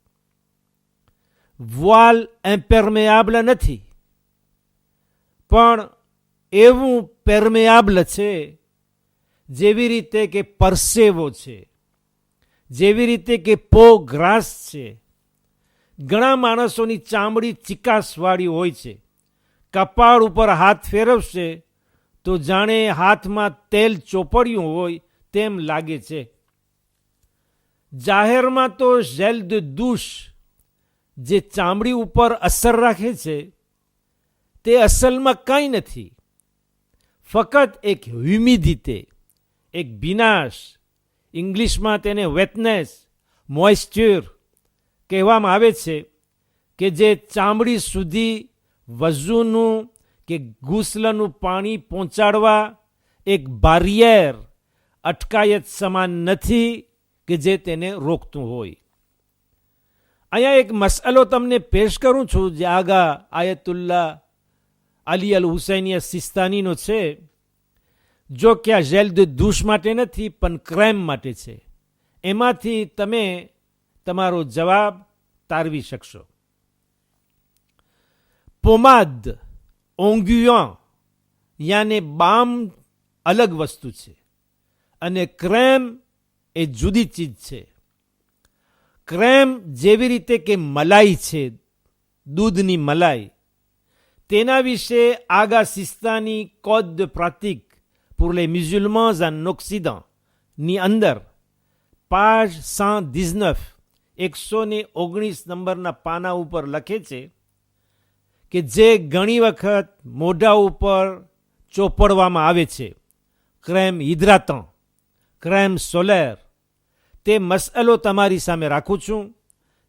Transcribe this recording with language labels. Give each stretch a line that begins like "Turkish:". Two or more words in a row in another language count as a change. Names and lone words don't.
Gujarati: વોલ ઇમ્પેર્મેબલ નથી, પણ એવું પેર્મેબલ છે જેવી રીતે કે પરસેવો છે, જેવી રીતે કે
French: peau grasse
Gujarati: છે. ઘણા માણસોની ચામડી ચિકાસવાળી હોય છે. કપાળ ઉપર હાથ ફેરવશે તો જાણે હાથમાં તેલ ચોપડ્યું હોય તેમ લાગે છે. જાહેરમાં તો
French: gel de douche
Gujarati: જે ચામડી ઉપર અસર રાખે છે તે અસલમાં કંઈ નથી, ફક્ત એક હ્યુમિડિટી, એક ભીનાશ. ઇંગ્લિશમાં તેને વેટનેસ, મોઇસ્ચર કહેવામાં આવે છે, કે જે ચામડી સુધી વઝુનું કે ગુસ્લનું પાણી પહોંચાડવા એક બારિયર, અટકાયત સમાન નથી કે જે તેને રોકતું હોય. અહીંયા એક મસલો તમને પેશ કરું છું જે આગા આયતુલ્લા અલી અલ હુસૈની સિસ્તાનીનો છે. જો કે આ
French: gel de douche
Gujarati: માટે નથી પણ ક્રેમ માટે છે. એમાંથી તમે તમારો જવાબ તારવી શકશો. પોમાદ, ઓંગ્યુઆ યાને બામ અલગ વસ્તુ છે અને ક્રેમ એ જુદી ચીજ છે. ક્રેમ જેવી રીતે કે મલાઈ છે, દૂધની મલાઈ, તેના વિશે આગા સિસ્તાની
French: code de pratique pour les musulmans en Occident
Gujarati: ની અંદર page 119 નંબરના પાના ઉપર લખે છે કે જે ઘણી વખત મોઢા ઉપર ચોપડવામાં આવે છે,
French: crème hydratant, crème solaire,
Gujarati: તે મસલો તમારી સામે રાખું છું.